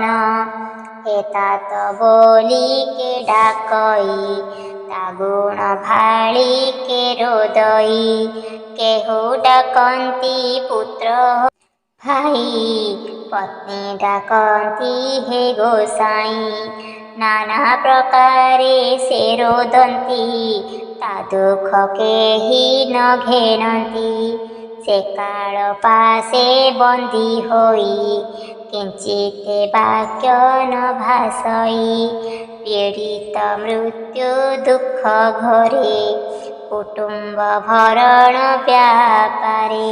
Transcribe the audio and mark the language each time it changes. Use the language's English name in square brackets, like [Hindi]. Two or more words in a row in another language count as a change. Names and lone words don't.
[Odia] ଏତାତ ବୋଲି କେ ଡାକଇ ତା ଗୁଣ ଭାଳି କେ ରୋଦଇ କେହୁ ଡାକନ୍ତି ପୁତ୍ର ଭାଇ ପତ୍ନୀ ଡାକନ୍ତି ହେ ଗୋସାଇଁ ନାନା ପ୍ରକାରେ ସେ ରୋଦନ୍ତି ତା ଦୁଃଖ କେହି ନ ଘେନନ୍ତି ସେ କାଳ ପାଶେ ବନ୍ଦୀ ହୋଇ କିଞ୍ଚିତ୍ ବାକ୍ୟ ନ ଭାଷଇ ପୀଡ଼ିତ ମୃତ୍ୟୁ ଦୁଃଖ ଘୋରେ କୁଟୁମ୍ବ ଭରଣ ବ୍ୟାପାରେ।